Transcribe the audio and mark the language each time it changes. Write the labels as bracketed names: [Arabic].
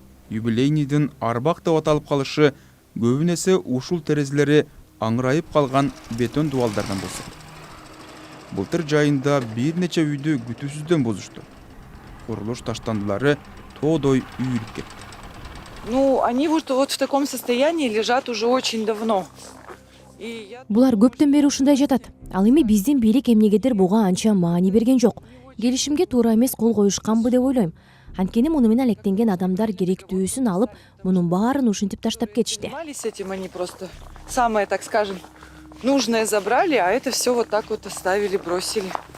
[Kyrgyz] Юбилейныйдын Арбак деп аталып калышы көбүнесе ушул терезелери аңырайып калган бетон дубалдардан болсо. Былтыр жайында бир нече үйдү күтүүсүздөн бузушту. Курулуш таштандылары тоодой үйүлүп кетти. [Russian] Они вот в таком состоянии лежат уже очень давно. [Kyrgyz] Булар көптөн бери ушундай жатат. Ал эми биздин бийлик эмнегедир буга анча маани берген жок. Келишимге туура эмес кол коюшканбы деп ойлойм. Анткени муну менен алектенген адамдар керектүүсүн алып, мунун баарын ушинтип таштап кетишти. [Russian] С этим они просто самое, так скажем, нужное забрали, а это все вот так вот оставили, бросили.